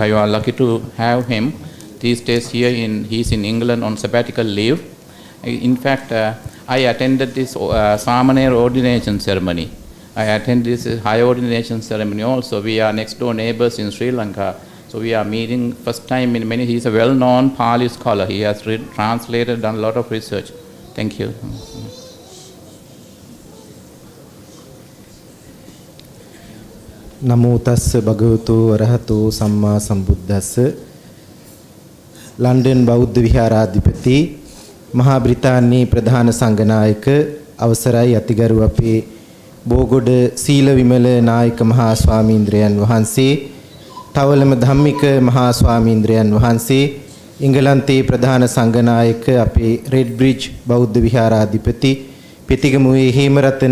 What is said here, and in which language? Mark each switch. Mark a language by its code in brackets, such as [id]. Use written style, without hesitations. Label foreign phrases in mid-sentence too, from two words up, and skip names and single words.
[en] You are lucky to have him these days here. He's in England on sabbatical leave, In fact, I attended this Samanera ordination ceremony. I attended this high ordination ceremony also. We are next door neighbors in Sri Lanka. So we are meeting first time in many. He's a well-known Pali scholar. He has translated, done a lot of research. Thank you. [pi] නමෝ තස්ස භගවතු වරහතු සම්මා සම්බුද්දස්ස [si] ලන්ඩන් බෞද්ධ විහාරාධිපති මහා බ්‍රිතාන්‍යයේ ප්‍රධාන සංඝනායක අවසරයි අතිගරු අපේ බෝගොඩ සීල විමල නායක මහා ස්වාමීන්ද්‍රයන් වහන්සේ තවලම ධම්මික මහා ස්වාමීන්ද්‍රයන් වහන්සේ ඉංගලන්තයේ ප්‍රධාන සංඝනායක අපේ රෙඩ් බ්‍රිජ් බෞද්ධ විහාරාධිපති පිටිගමුවේ හේමරතන